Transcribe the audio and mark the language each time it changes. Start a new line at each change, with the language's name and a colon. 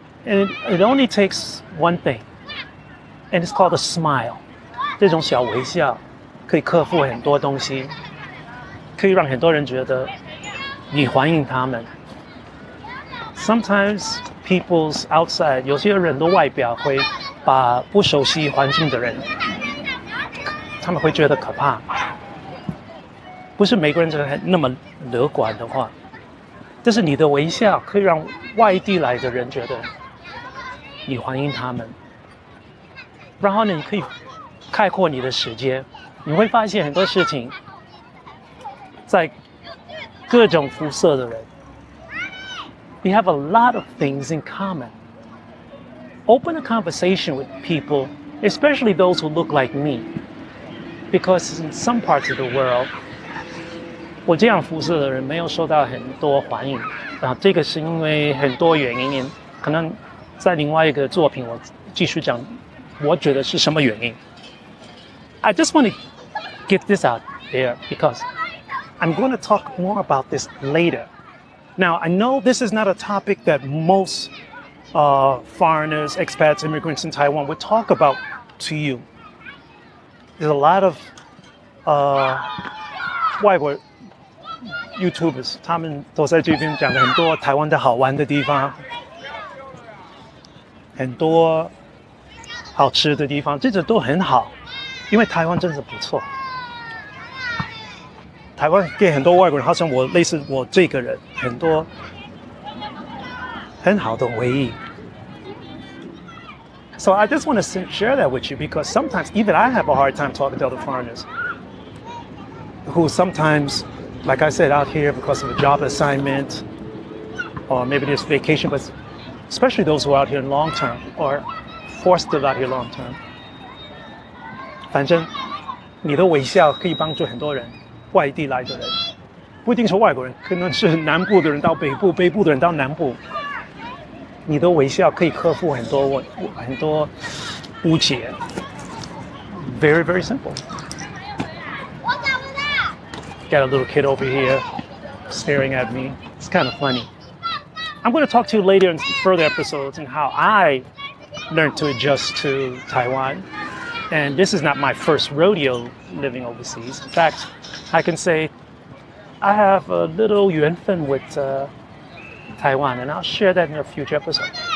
English: And it only takes one thing. And it's called a smile.
Chinese: 这种小微笑可以克服很多东西，可以让很多人觉得你欢迎他们。
English: Sometimes people's outside,
Chinese: 有些人的外表会把不熟悉环境的人，他们会觉得可怕。不是每个人都那么乐观的话，但是你的微笑可以让外地来的人觉得你欢迎他们。然后呢，你可以开阔你的世界，你会发现很多事情，在各种肤色的人 ，
English: we have a lot of things in common. Open a conversation with people, especially those who look like me, because in some parts of the world,
Chinese: 我这样肤色的人没有受到很多欢迎啊，这个是因为很多原因，可能在另外一个作品我继续讲。我觉得是什么原因
English: I just want to get this out there because I'm going to talk more about this later. Now, I know this is not a topic that most foreigners, expats, immigrants in Taiwan would talk about to you. There's a lot of
Chinese: 外国 YouTubers, 他们都在这边讲很多台湾的好玩的地方，很多好吃的地方，这都很好，因为台湾真的不错。台湾给很多外国人，好像我类似我这个人，很多很好的回忆。
English: So I just want to share that with you because sometimes even I have a hard time talking to other foreigners who sometimes, like I said, out here because of a job assignment or maybe there's vacation, but especially those who are out here in long term or forced to live out here long term.
Chinese: 反正你的微笑可以帮助很多人，外地来的人，不一定是外国人，可能是南部的人到北部，北部的人到南部。你的微笑可以克服很多误解。
English: Very, very simple. Got a little kid over here staring at me. It's kind of funny. I'm going to talk to you later in further episodes on how I learned to adjust to Taiwan. And this is not my first rodeo living overseas. In fact, I can say I have a little 缘分 with Taiwan, and I'll share that in a future episode.